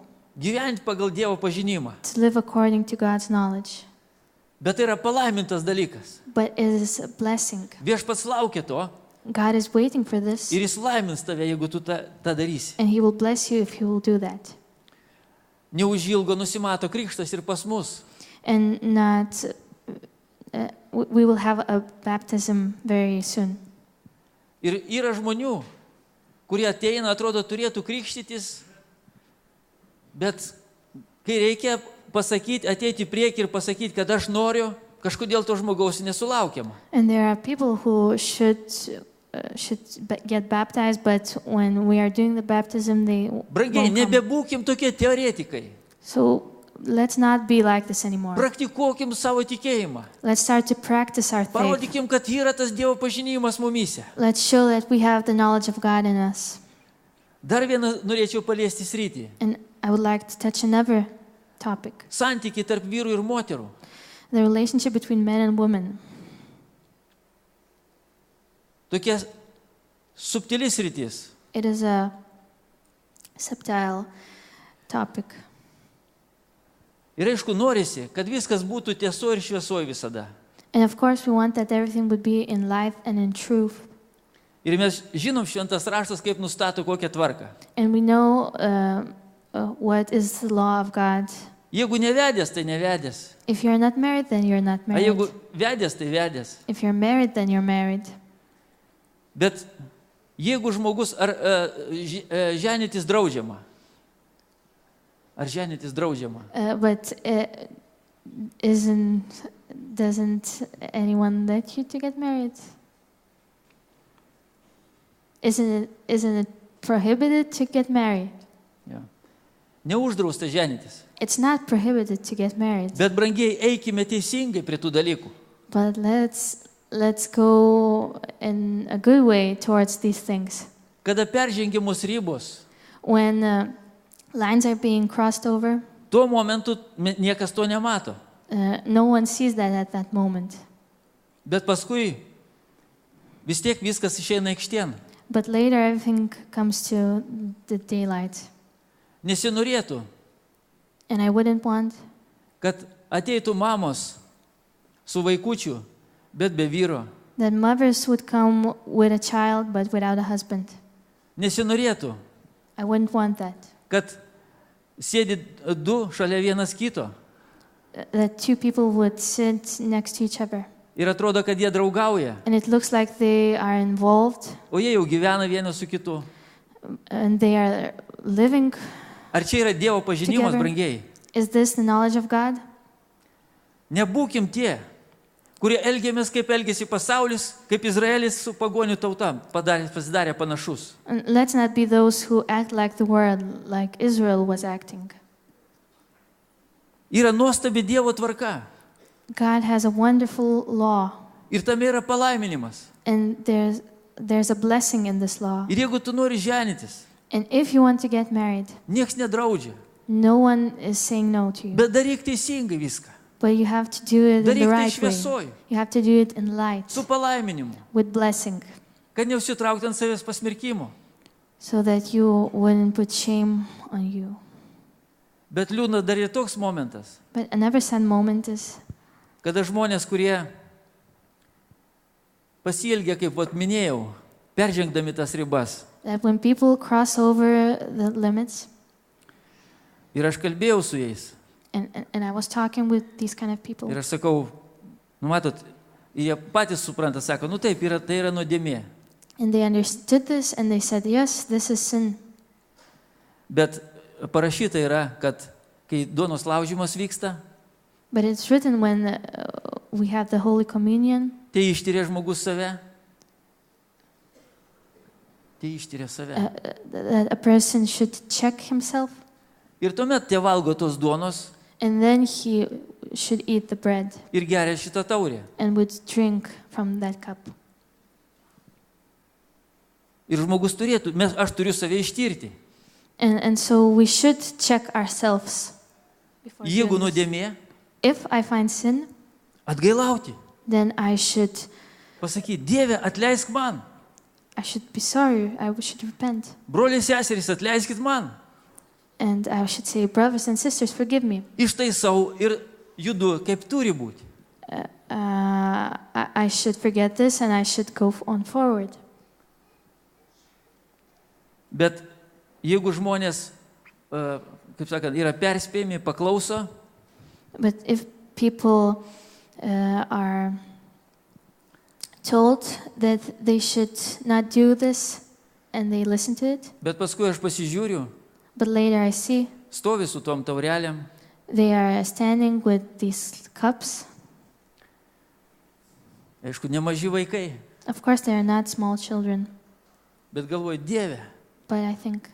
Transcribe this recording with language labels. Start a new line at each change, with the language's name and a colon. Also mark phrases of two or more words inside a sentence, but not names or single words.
Lithuanian: Gyventi pagal Dievo pažinimą.
English: to live according to God's knowledge.
Lithuanian: Bet tai yra palaimintas dalykas.
English: But it is a blessing.
Lithuanian: Viešpats laukia to
English: God is waiting for this.
Lithuanian: ir jis laimins tave, jeigu tu tą darysi.
English: And he will bless you if you will do that.
Lithuanian: Neužilgo nusimato krikštas ir pas mus.
English: And not, we will have a baptism very soon.
Lithuanian: Ir yra žmonių, kurie ateina, atrodo, turėtų krikštytis, bet kai reikia pasakyti, ateiti į priekį ir pasakyti, kad aš noriu, kažkodėl to žmogaus nesulaukiama.
English: And there are people who should get baptized, but when we are doing the baptism, they
Lithuanian: Brangiai,
English: won't come.
Lithuanian: nebebūkim tokie teoretikai.
English: So let's not be like this anymore.
Lithuanian: Praktikuokim savo tikėjimą.
English: Let's start to practice our faith.
Lithuanian: Parodykim, kad yra tas Dievo pažinimas mumyse.
English: Let's show that we have the knowledge of God in us.
Lithuanian: Dar vieną norėčiau paliesti sritį.
English: And I would like to touch another topic,
Lithuanian: Santykiai tarp vyrų ir moterų.
English: the relationship between men and women.
Lithuanian: Tokia subtilis sritis.
English: It is a subtle topic.
Lithuanian: Ir aišku, norisi, kad viskas būtų tieso ir šviesoje visada.
English: And of course, we want that everything would be in life and in truth.
Lithuanian: Ir mes žinom šventas raštas, kaip nustato kokią tvarką.
English: And we know what is the law of God.
Lithuanian: Jeigu nevedęs, tai nevedęs.
English: If you're not married, then you're not
Lithuanian: O
English: married.
Lithuanian: jeigu vedęs, tai vedęs.
English: If you're married, then you're married.
Lithuanian: Bet jeigu žmogus, ar ženytis draudžiama? Ar ženytis draudžiama?
English: But doesn't anyone let you to get married? Isn't it prohibited to get married?
Lithuanian: Ja. Neuždrausta ženytis.
English: It's not prohibited to get married.
Lithuanian: Bet brangiai, eikime teisingai prie tų dalykų.
English: But let's go in a good way towards these things.
Lithuanian: Kada peržengiamos ribos,
English: When lines are being crossed over,
Lithuanian: tuo momentu niekas to nemato.
English: no one sees that at that moment.
Lithuanian: Bet paskui vis tiek viskas išeina aikštėn.
English: But later everything comes to the daylight.
Lithuanian: Nesinorėtų,
English: And I wouldn't want
Lithuanian: kad ateitų mamos su vaikučiu, bet be vyro.
English: that mothers would come with a child but without a husband.
Lithuanian: Nesinorėtų,
English: I wouldn't want that.
Lithuanian: kad sėdi du šalia vienas kito
English: That two people would sit next to each other.
Lithuanian: ir atrodo, kad jie draugauja,
English: And it looks like they are involved
Lithuanian: o jie jau gyvena vienas su kitu.
English: and they are living.
Lithuanian: Ar čia yra Dievo pažinimas,
English: Together.
Lithuanian: brangiai?
English: Is this the knowledge of God?
Lithuanian: Nebūkim tie, kurie elgiamės kaip elgėsi pasaulis, kaip Izraelis su pagonių tauta pasidarė panašus.
English: And let's not be those who act like the world, like Israel was acting.
Lithuanian: Yra nuostabi Dievo tvarka
English: God has a wonderful law,
Lithuanian: ir tame yra palaiminimas.
English: and there's a blessing in this law.
Lithuanian: Ir jeigu tu nori ženytis,
English: And if you want to get married,
Lithuanian: nieks nedraudžia,
English: no one is saying no to you.
Lithuanian: bet daryk teisingai viską.
English: But you have to do it in
Lithuanian: Daryk
English: the
Lithuanian: tai
English: right way.
Lithuanian: šviesoj,
English: You have to do it in light,
Lithuanian: su palaiminimu,
English: with blessing,
Lithuanian: kad neužsitraukti ant savęs pasmerkimo.
English: so that you wouldn't put shame on you.
Lithuanian: Bet liūdna dar ir toks momentas,
English: But another sad moment is
Lithuanian: kada žmonės, kurie pasielgia, kaip vat minėjau, peržengdami tas ribas.
English: that when people cross over the limits,
Lithuanian: Ir aš kalbėjau su jais.
English: and I was talking with these kind of people,
Lithuanian: Ir aš sakau, nu matot, jie patys supranta, sako, nu taip, tai yra nuodėmė.
English: and they understood this and they said, yes, this is sin.
Lithuanian: Bet parašyta yra, kad kai duonos laužimas vyksta,
English: But it's written when we have the Holy Communion,
Lithuanian: tai ištiria žmogus save. Tai ištiria save.
English: that a person should check himself,
Lithuanian: Ir tuomet tie valgo tos duonos
English: and then he should eat the bread
Lithuanian: ir geria šitą taurę.
English: and would drink from that cup.
Lithuanian: Ir žmogus turėtų, aš turiu save ištirti.
English: And so we should check ourselves before
Lithuanian: Jeigu
English: doing this.
Lithuanian: nuodėmė,
English: If I find sin,
Lithuanian: atgailauti.
English: then I should
Lithuanian: Pasakyti, Dieve, atleisk man.
English: be sorry, I should repent.
Lithuanian: Broliai seserys, atleiskit man.
English: And I should say, brothers and sisters, forgive me.
Lithuanian: Ištaisau ir judu, kaip turi būti.
English: I should forget this and I should go on forward.
Lithuanian: Bet jeigu žmonės, kaip sakant, yra perspėjami, paklauso,
English: But if people are told that they should not do this and they listen to it,
Lithuanian: bet paskui aš pasižiūriu,
English: but later I see
Lithuanian: stovi su tom taurelėm,
English: they are standing with these cups.
Lithuanian: aišku, nemaži vaikai,
English: Of course, they are not small children,
Lithuanian: bet galvoju, Dieve,
English: but I think,